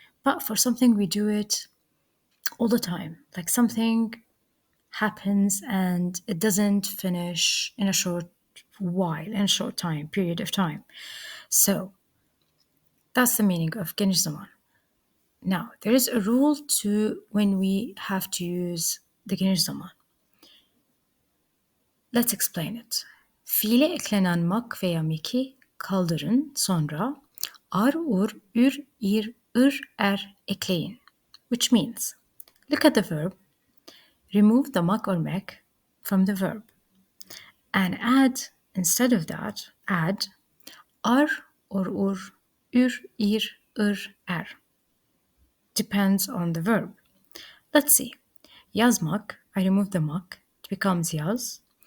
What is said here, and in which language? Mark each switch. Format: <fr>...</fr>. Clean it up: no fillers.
<en>But for something, we do it all the time, like something happens and it doesn't finish in a short while, in a short time, period of time. So that's the meaning of geniş zaman. Now, there is a rule to when we have to use the geniş zaman. Let's explain it.</en> <tr>Fiile eklenen mak veya meki kaldırın, sonra ar, ur, ür, ir, ır, er ekleyin.</tr> <en>Which means, look at the verb, remove the mak or mek from the verb, and add, instead of that, add ar or ur, ür, ir, ır, er. Depends on the verb. Let's see. Yazmak, I remove the mak, it becomes yaz.</en>